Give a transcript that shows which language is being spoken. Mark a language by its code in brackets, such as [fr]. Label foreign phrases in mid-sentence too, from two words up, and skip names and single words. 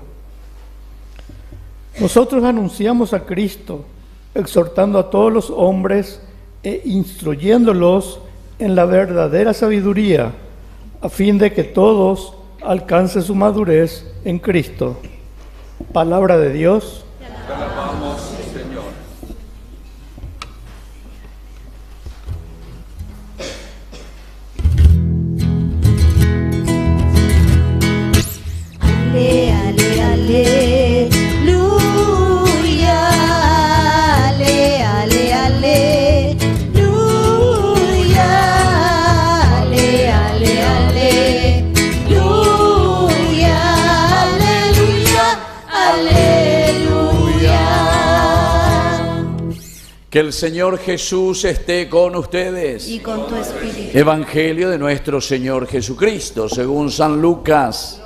[es] Nosotros anunciamos a Cristo, exhortando a todos los hombres e instruyéndolos en la verdadera sabiduría, a fin de que todos alcancen su madurez en Cristo. Palabra de Dios. Te alabamos, Señor. Ale, ale, aleluya. Ale, ale, aleluya. Ale, ale, aleluya. Aleluya, aleluya. Que el Señor Jesús esté con ustedes. Y con tu espíritu. Evangelio de nuestro Señor Jesucristo, según San Lucas.